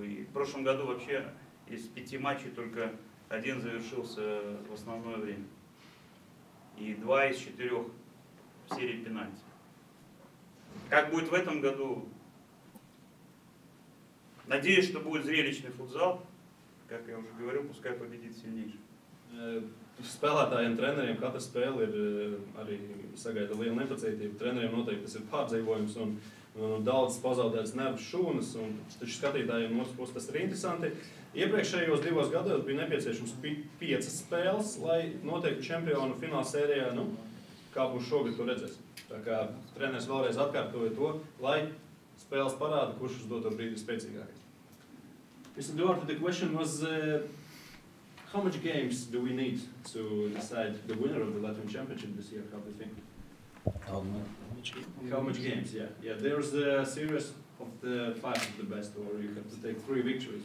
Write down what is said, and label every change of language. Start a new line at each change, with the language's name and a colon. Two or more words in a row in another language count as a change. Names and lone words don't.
Russian: И в прошлом году вообще из 5 матчей только 1 завершился в основное время. И 2 из 4 в серии пенальти. Как будет в этом году? Надеюсь, что будет зрелищный футзал. Как я уже говорил, пускай победит сильнейший.
Latvian: Spēlētājiem, treneriem katra spēle ir arī sagaida liela nepacietība. Treneriem noteikti tas ir pārdzīvojums un daudz pazaudētas nervu šūnas, un taču skatītājiem no otras puses tas ir interesanti. Iepriekšējos 2 gados bija nepieciešams 5 spēles, lai noteiktu čempionu fināla sērijā, kā būs šogad, to redzēs. Tā kā treneris vēlreiz atkārtoja to, lai spēles parāda, kurš uz doto brīdi ir spēcīgākais.
English: Mr. Duarte, the question was, how much games do we need to decide the winner of the Latvian Championship this year? How do you think? How much games? Yeah. There's a series of the 5 of the best, or you have to take 3 victories.